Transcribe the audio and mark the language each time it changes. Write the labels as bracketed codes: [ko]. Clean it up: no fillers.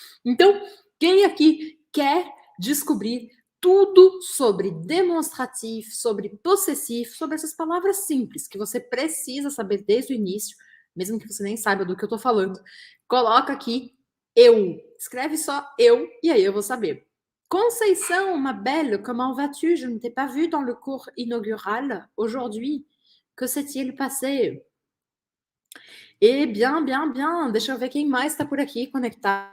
[pt] Então, quem aqui quer descobrir tudo sobre demonstrativo, sobre possessivo, sobre essas palavras simples que você precisa saber desde o início, mesmo que você nem saiba do que eu tô falando, coloca aqui eu. Escreve só eu e aí eu vou saber. [fr] Conceição, ma belle, comment vas-tu? Je ne t'ai pas vu dans le cours inaugural aujourd'hui. Que s'est-il passé? Et bien. [pt] Deixa eu ver quem mais está por aqui conectado.